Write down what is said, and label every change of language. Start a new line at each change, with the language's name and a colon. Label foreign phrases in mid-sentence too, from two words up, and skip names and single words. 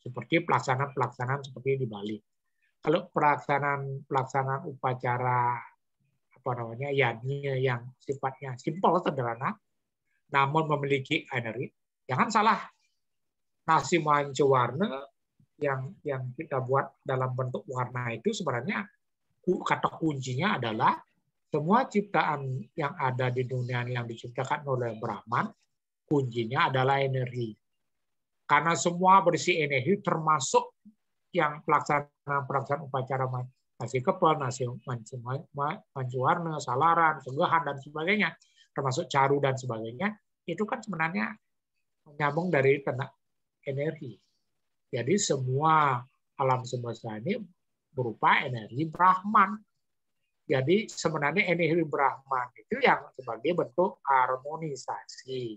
Indonesian: seperti pelaksanaan seperti di Bali. Kalau pelaksanaan upacara yajnya yang sifatnya simpel sederhana, namun memiliki energi, jangan salah, nasi mancewarna yang kita buat dalam bentuk warna itu sebenarnya kata kuncinya adalah semua ciptaan yang ada di dunia yang diciptakan oleh Brahman, kuncinya adalah energi. Karena semua berisi energi, termasuk yang pelaksanaan upacara nasi kepal, nasi mancewarna, salaran, segahan, dan sebagainya, termasuk caru dan sebagainya, itu kan sebenarnya menyambung dari tenaga energi. Jadi semua alam semesta ini berupa energi Brahman. Jadi sebenarnya energi Brahman itu yang sebagai bentuk harmonisasi.